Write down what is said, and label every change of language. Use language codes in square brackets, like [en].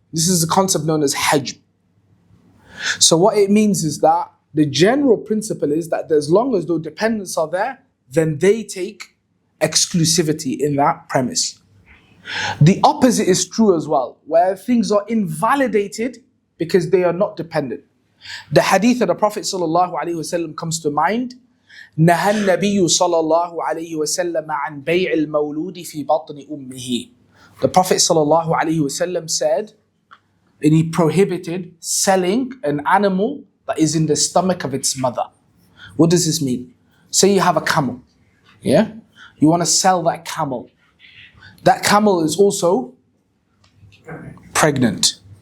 [en] This is a concept known as hajm. So what it means is that the general principle is that as long as those dependents are there, then they take exclusivity in that premise. The opposite is true as well, where things are invalidated because they are not dependent. The hadith of the Prophet ﷺ comes to mind. [ar] نهى النبي صلى الله عليه وسلم عن بيع المولود في بطن أمه. [en] The Prophet صلى الله عليه وسلم said, and he prohibited selling an animal that is in the stomach of its mother. What does this mean? Say you have a camel, yeah? You want to sell that camel. That camel is also pregnant.